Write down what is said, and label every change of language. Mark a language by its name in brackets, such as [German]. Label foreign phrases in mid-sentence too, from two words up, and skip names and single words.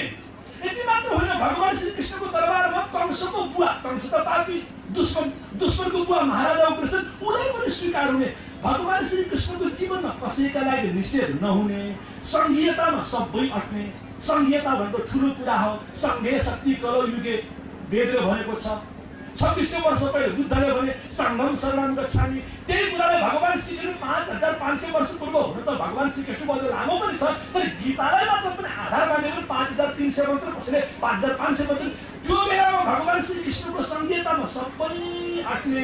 [Nepali] यति मात्र होइन, भगवान श्री कृष्णको दरबारमा कंसको बुवा, कंस त पापी दुश्मनको बुवा महाराजा उग्रसेन, उनलाई पनि स्वीकार हुने। भगवान श्री कृष्णको जीवनमा कसैका लागि निषेध नहुने, संघीयतामा सबै अट्ने। संघीयता भनेको ठुलो कुरा हो। [Sanskrit] संघे शक्ति कलो युगे [Nepali] वेदले भनेको छ। 2600 वर्ष पहिले बुद्धले भने [Sanskrit] सङ्गम शरणं गच्छामि। [Nepali] त्यही कुरालाई भगवान श्री कृष्ण 5500 वर्ष पूर्व हुन त भगवान श्री कृष्ण अझ लामो पनि छ, तर गीतालाई मात्र पनि आधार मानेर 5300 वर्ष, कसैले 5500 वर्ष। त्यो बेलामा भगवान श्री कृष्णको संघीयतामा सबै अट्ने।